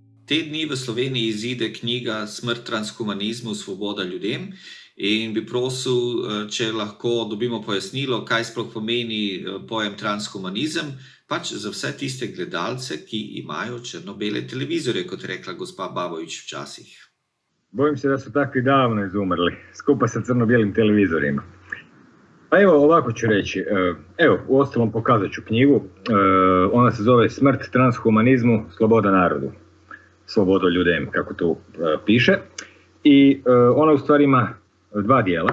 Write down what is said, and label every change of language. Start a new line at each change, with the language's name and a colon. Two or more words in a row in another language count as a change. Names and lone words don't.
Slovenian: Te dni v Sloveniji izide knjiga Smrt transhumanizmu, svoboda ljudem. In bi prosil, če lahko dobimo pojasnilo, kaj sploh pomeni pojem transhumanizem, pač za vse tiste gledalce, ki imajo črno-bele televizorje, kot je rekla gospa Babović včasih.
Croatian: Bojim se da su takvi davno izumrli, skupa sa crno-bijelim televizorima. Pa evo, ovako ću reći. Evo, uostalom pokazat ću knjigu. Ona se zove Smrt transhumanizmu, sloboda narodu. Sloboda ljudem, kako tu piše. I ona u stvari ima dva dijela.